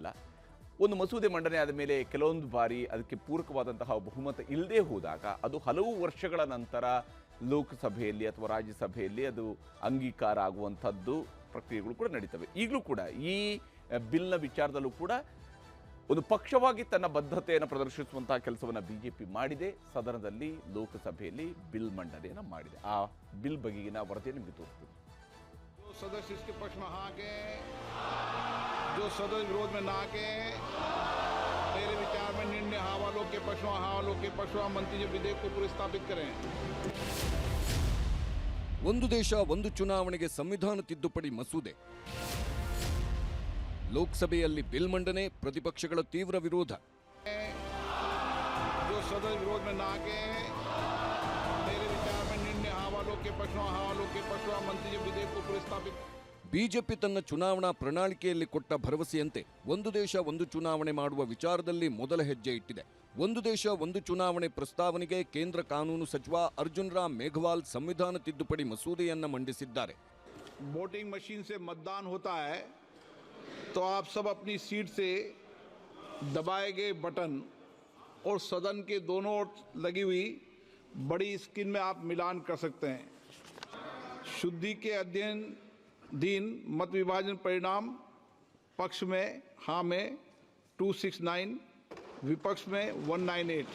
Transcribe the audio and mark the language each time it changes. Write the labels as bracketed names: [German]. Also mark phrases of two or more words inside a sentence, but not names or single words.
[Kannada] ಒಂದು ಮಸೂದೆ ಮಂಡನೆ ಆದ ಮೇಲೆ ಕೆಲವೊಂದು ಬಾರಿ ಅದಕ್ಕೆ ಪೂರಕವಾದಂತಹ ಬಹುಮತ ಇಲ್ಲದೆ ಹೋದಾಗ ಅದು ಹಲವು ವರ್ಷಗಳ ನಂತರ ಲೋಕಸಭೆಯಲ್ಲಿ ಅಥವಾ ರಾಜ್ಯಸಭೆಯಲ್ಲಿ ಅದು ಅಂಗೀಕಾರ ಆಗುವಂಥದ್ದು ಪ್ರಕ್ರಿಯೆಗಳು ಕೂಡ ನಡೀತವೆ. ಈಗಲೂ ಕೂಡ ಈ ಬಿಲ್ನ ವಿಚಾರದಲ್ಲೂ ಕೂಡ ಒಂದು ಪಕ್ಷವಾಗಿ ತನ್ನ ಬದ್ಧತೆಯನ್ನು ಪ್ರದರ್ಶಿಸುವಂತಹ ಕೆಲಸವನ್ನು ಬಿಜೆಪಿ ಮಾಡಿದೆ. ಸದನದಲ್ಲಿ ಲೋಕಸಭೆಯಲ್ಲಿ ಬಿಲ್ ಮಂಡನೆಯನ್ನು ಮಾಡಿದೆ. ಆ ಬಿಲ್ ಬಗೆಗಿನ ವರದಿ ನಿಮಗೆ ತೋರಿಸ್ತೀನಿ. [Hindi] सदस्य इसके पक्ष में हाँ के, जो सदस्य विरोध में ना के, मेरे विचार में निर्णय हाँ वालों के पक्ष में हाँ वालों के पक्ष में मंत्री जो विधेयक को पुरस्तापित करें. [Kannada] ಒಂದು ದೇಶ ಒಂದು ಚುನಾವಣೆಗೆ ಸಂವಿಧಾನ ತಿದ್ದುಪಡಿ ಮಸೂದೆ. ಲೋಕಸಭೆಯಲ್ಲಿ ಬಿಲ್ ಮಂಡನೆ, ಪ್ರತಿಪಕ್ಷಗಳ ತೀವ್ರ ವಿರೋಧ. [Hindi] जो सदस्य विरोध में ना के, मेरे विचार में निर्णय हाँ वालों के पक्ष में हाँ वालों के पक्ष में मंत्री जो विधेयक को पुरस्तापित. [Kannada] ಬಿಜೆಪಿ ತನ್ನ ಚುನಾವಣಾ ಪ್ರಣಾಳಿಕೆಯಲ್ಲಿ ಕೊಟ್ಟ ಭರವಸೆಯಂತೆ ಒಂದು ದೇಶ ಒಂದು ಚುನಾವಣೆ ಮಾಡುವ ವಿಚಾರದಲ್ಲಿ ಮೊದಲ ಹೆಜ್ಜೆ ಇಟ್ಟಿದೆ. ಒಂದು ದೇಶ ಒಂದು ಚುನಾವಣೆ ಪ್ರಸ್ತಾವನೆಗೆ ಕೇಂದ್ರ ಕಾನೂನು ಸಚಿವ ಅರ್ಜುನ್ ರಾಮ್ ಮೇಘವಾಲ್ ಸಂವಿಧಾನ ತಿದ್ದುಪಡಿ ಮಸೂದೆಯನ್ನು ಮಂಡಿಸಿದ್ದಾರೆ. [Hindi] वोटिंग मशीन से मतदान होता है तो आप सब अपनी सीट से दबाए गए बटन और सदन के दोनों ओर लगी हुई बड़ी स्क्रीन में आप मिलान कर सकते हैं. शुद्धि के अध्ययन दिन मत विभाजन परिणाम पक्ष में हाँ में 269, विपक्ष में 198.